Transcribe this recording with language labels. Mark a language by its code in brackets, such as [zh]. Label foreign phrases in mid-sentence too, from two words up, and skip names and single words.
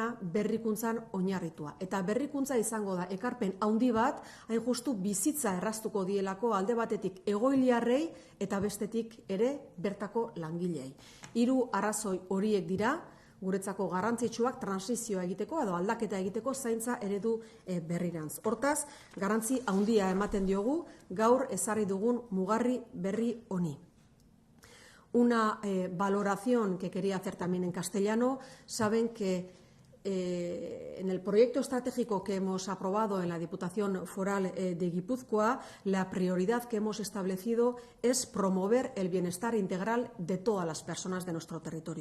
[eu] berrikuntzan oinarritua. Eta berrikuntza izango da ekarpen handi bat, hain justu bizitza erraztuko dielako alde batetik egoiliarrei eta bestetik ere bertako langilei. 3 arrazoi horiek dira, guretzako garrantzitsuak transizioa egiteko edo aldaketa egiteko zaintza eredu berrirantz. Hortaz, garrantzi handia ematen diogu gaur ezarri dugun mugarri berri honi. [es] Una valoración que quería hacer también en castellano. Saben que en el proyecto estratégico que hemos aprobado en la Diputación Foral de Guipúzcoa, la prioridad que hemos establecido es promover el bienestar integral de todas las personas de nuestro territorio.